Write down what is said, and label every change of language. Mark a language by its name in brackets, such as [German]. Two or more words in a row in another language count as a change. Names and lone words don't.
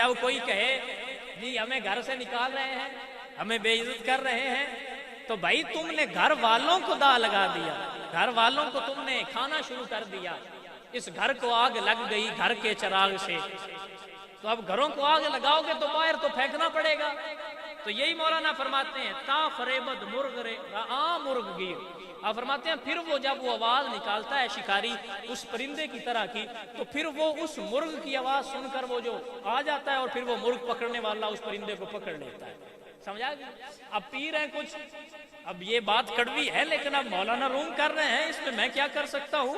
[Urdu] اب کوئی کہے جی ہمیں گھر سے نکال رہے ہیں، ہمیں بے عزت کر رہے ہیں، تو بھائی تم نے گھر والوں کو دا لگا دیا، گھر والوں کو تم نے کھانا شروع کر دیا. اس گھر کو آگ لگ گئی گھر کے چراغ سے، تو اب گھروں کو آگ لگاؤ گے تو باہر تو پھینکنا پڑے گا. تو یہی مولانا فرماتے ہیں [Persian] تا فریبد مرغ مرغ گیر. [Urdu] آپ فرماتے ہیں پھر وہ جب وہ آواز نکالتا ہے شکاری اس پرندے کی طرح کی، تو پھر وہ اس مرغ کی آواز سن کر وہ جو آ جاتا ہے اور پھر وہ مرغ پکڑنے والا اس پرندے کو پکڑ لیتا ہے. سمجھا گیا؟ اب پیر ہیں کچھ، اب یہ بات کڑوی ہے لیکن اب مولانا روم کر رہے ہیں، اس میں میں کیا کر سکتا ہوں.